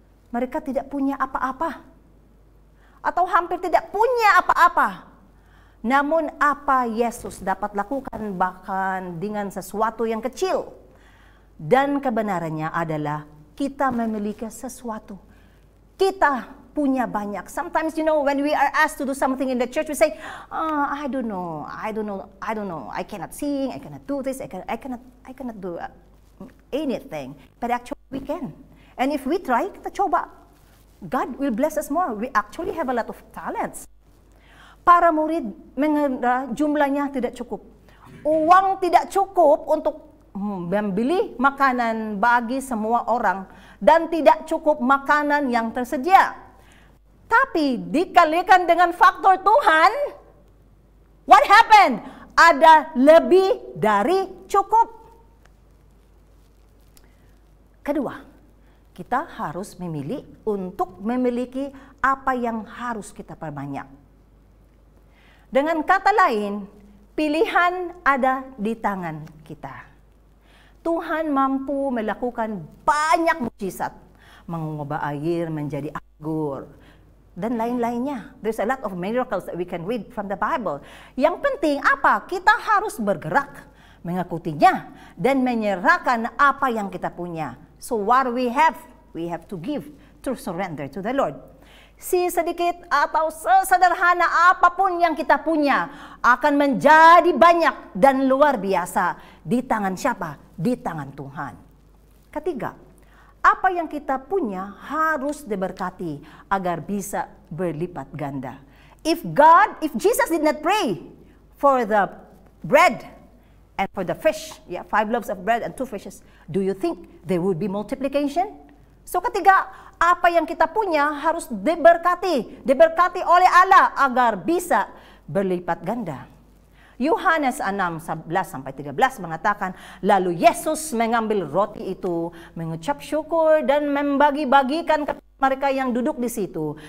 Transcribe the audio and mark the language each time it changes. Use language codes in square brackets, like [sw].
[id] Mereka tidak punya apa-apa. Atau hampir tidak punya apa-apa. Namun apa Yesus dapat lakukan bahkan dengan sesuatu yang kecil. Dan kebenarannya adalah kita memiliki sesuatu. Kita punya banyak. [en] Sometimes, when we are asked to do something in the church, we say, I don't know. I cannot sing, I cannot do this, I cannot do anything. But actually we can. And if we try, kita coba. God will bless us more. We actually have a lot of talents. [id] Para murid mengira jumlahnya tidak cukup. Uang tidak cukup untuk membeli makanan bagi semua orang. Dan tidak cukup makanan yang tersedia. Tapi dikalikan dengan faktor Tuhan, what happened? Ada lebih dari cukup. Kedua, kita harus memilih untuk memiliki apa yang harus kita perbanyak. Dengan kata lain, pilihan ada di tangan kita. Tuhan mampu melakukan banyak mukjizat, mengubah air menjadi anggur, dan lain-lainnya. [en] There's a lot of miracles that we can read from the Bible. [id] Yang penting apa? Kita harus bergerak, mengikutinya, dan menyerahkan apa yang kita punya. [en] So what we have to give to surrender to the Lord. [id] Si sedikit atau sesederhana apapun yang kita punya akan menjadi banyak dan luar biasa. Di tangan siapa? Di tangan Tuhan. Ketiga, apa yang kita punya harus diberkati agar bisa berlipat ganda. [en] If Jesus did not pray for the bread and for the fish, 5 loaves of bread and 2 fishes, do you think there would be multiplication? [id] So ketiga, apa yang kita punya harus diberkati oleh Allah agar bisa berlipat ganda. Yohanes 6:11-13 mengatakan, lalu Yesus mengambil roti itu, mengucap syukur dan membagi-bagikan kepada mereka yang duduk di situ.